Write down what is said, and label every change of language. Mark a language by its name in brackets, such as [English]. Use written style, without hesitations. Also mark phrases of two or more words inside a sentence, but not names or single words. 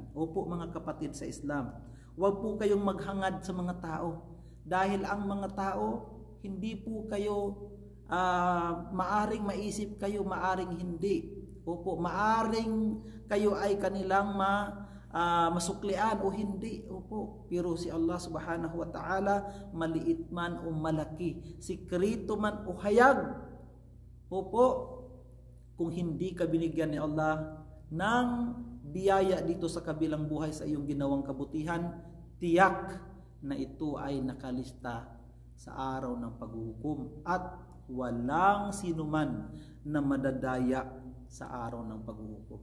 [Filipino] Opo mga kapatid sa Islam, huwag po kayong maghangad sa mga tao. Dahil ang mga tao, hindi po kayo maaring maisip kayo, maaring hindi. Opo, maaring kayo ay kanilang masuklian o hindi. Opo, pero si Allah [Arabic] سبحانه وتعالى, [Filipino] maliit man o malaki, sikrito man o hayag. Opo, kung hindi ka binigyan ni Allah ng biyaya dito sa kabilang buhay sa iyong ginawang kabutihan, tiyak na ito ay nakalista sa araw ng paghuhukom at walang sinuman na madadaya sa araw ng paghuhukom.